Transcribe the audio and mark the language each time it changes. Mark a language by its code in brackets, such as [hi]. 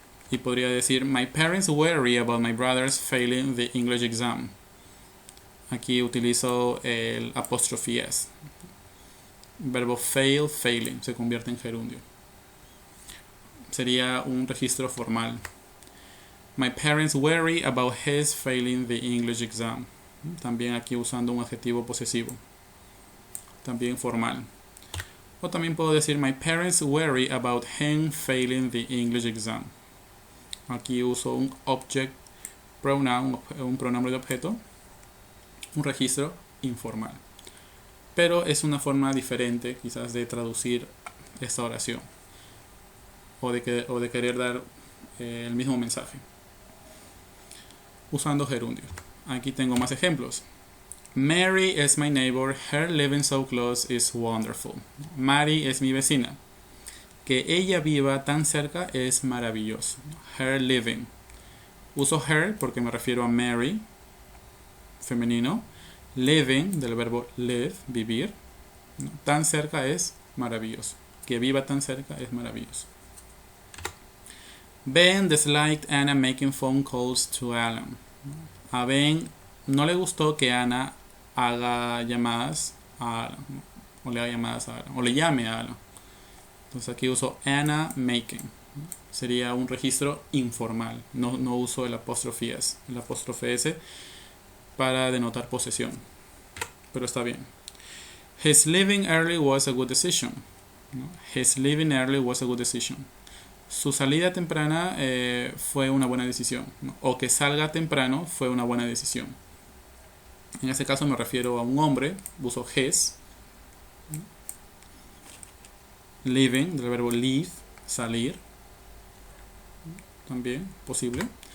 [es] Y podría decir: [en] my parents worry about my brother's failing the English exam. [es] Aquí utilizo el apóstrofe S. Verbo fail, failing, se convierte en gerundio. Sería un registro formal. [en] My parents worry about his failing the English exam. [es] También aquí usando un adjetivo posesivo. También formal. O también puedo decir: [en] my parents worry about him failing the English exam. [es] Aquí uso un object pronoun, un pronombre de objeto, un registro informal. Pero es una forma diferente quizás de traducir esta oración o de querer dar el mismo mensaje usando gerundios. Aquí tengo más ejemplos. [en] Mary is my neighbor, her living so close is wonderful. [es] Mary es mi vecina, que ella viva tan cerca es maravilloso. [en] Her living. [es] Uso her porque me refiero a Mary, femenino. Living, del verbo live, vivir. Tan cerca es maravilloso. Que viva tan cerca es maravilloso. [en] Ben disliked Anna making phone calls to Alan. [es] A Ben no le gustó que Ana haga llamadas a Alan, o le haga llamadas a Alan, o le llame a Alan. Entonces aquí uso Anna making. Sería un registro informal. No uso el apóstrofe S. El apóstrofe S para denotar posesión. Pero está bien. [en] His leaving early was a good decision. His leaving early was a good decision. [es] Su salida temprana fue una buena decisión. O que salga temprano fue una buena decisión. En este caso me refiero a un hombre. Uso his. Leaving, del verbo leave, salir. También posible.